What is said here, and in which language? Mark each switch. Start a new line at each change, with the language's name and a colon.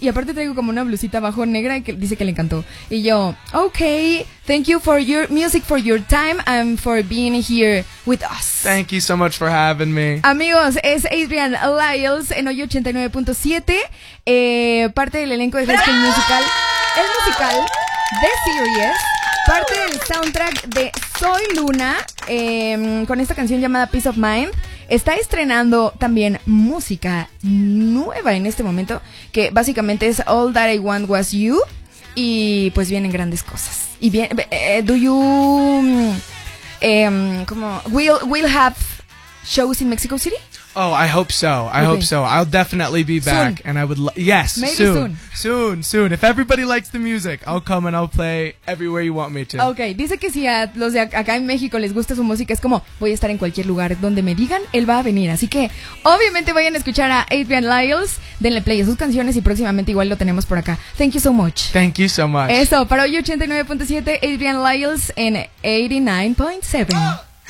Spanish: Y aparte traigo como una blusita bajo negra y que dice que le encantó. Y yo,
English: okay, thank you for your music, for your time, and for being here with us. Thank you so much for having me.
Spanish: Amigos, es Adrian Lyles en Hoy 89.7, parte del elenco de Festival Musical. El musical de Sirius. Parte del soundtrack de Soy Luna, con esta canción llamada Peace of Mind. Está estrenando también música nueva en este momento, que básicamente es All That I Want Was You. Y pues vienen grandes cosas. Y bien,
English: do you, como, will have shows in Mexico City? Oh, I hope so. Hope so. I'll definitely be back. Soon. And I would yes, maybe soon. Soon. If everybody likes the music, I'll come and I'll play everywhere you want me to.
Spanish: Okay, dice que si a los de acá en México les gusta su música, es como, voy a estar en cualquier lugar donde me digan, él va a venir. Así que, obviamente vayan a escuchar a Adrian Lyles, denle play a sus canciones y próximamente igual lo tenemos por acá.
English: Thank you so much. Thank you so much.
Spanish: Eso, para Hoy 89.7, Adrian Lyles en 89.7.